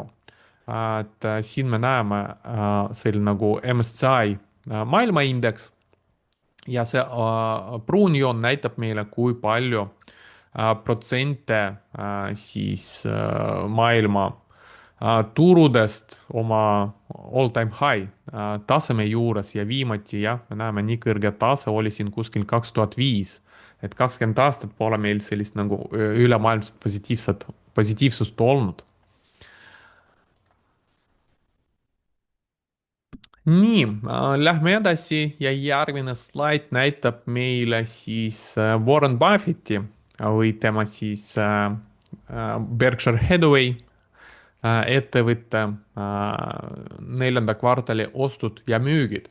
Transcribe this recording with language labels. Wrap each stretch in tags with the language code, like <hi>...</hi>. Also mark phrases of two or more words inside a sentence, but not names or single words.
<et>Et siin me näeme selline nagu MSCI maailmaindeks ja see pruun joon näitab meile, kui palju protsente siis maailma turudest oma</et> <en>all-time high</en> <et>taseme juures ja viimati jah, me näeme nii kõrge tase oli siin kuskil 2005, et 20 aastat pole meil sellist nagu ülemaailmset positiivsust olnud. Nii, lähme edasi ja järgmine slaid näitab meile siis Warren Buffetti või tema siis Berkshire Hathaway ettevõtte neljanda kvartali ostud ja müügid.</et>